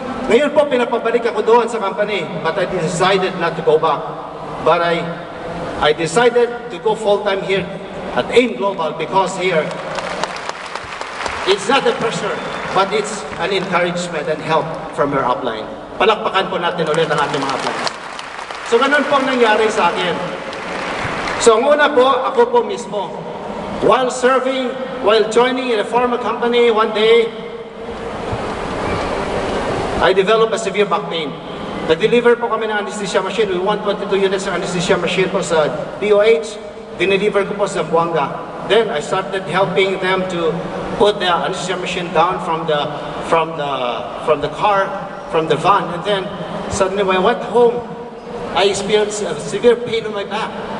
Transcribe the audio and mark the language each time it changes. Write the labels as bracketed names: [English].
[Filipino] Ngayon po, pinapabalik ako doon sa company, [English] but I decided not to go back. But I decided to go full-time here at M Global because here, it's not a pressure, but it's an encouragement and help from your upline. [Filipino] Palakpakan po natin ulit ang ating mga upline. So, ganun po ang nangyari sa akin. So, ang una po, ako po mismo. [English] While joining in a pharma company, one day, I developed a severe back pain. [Filipino] Nag-deliver po kami ng [English] anesthesia machine. We want 22 units ng anesthesia machine po sa DOH. [Filipino] Dineliver ko po sa Buanga. [English] Then I started helping them to put the anesthesia machine down from the car, from the van, and then suddenly when I went home, I experienced a severe pain on my back.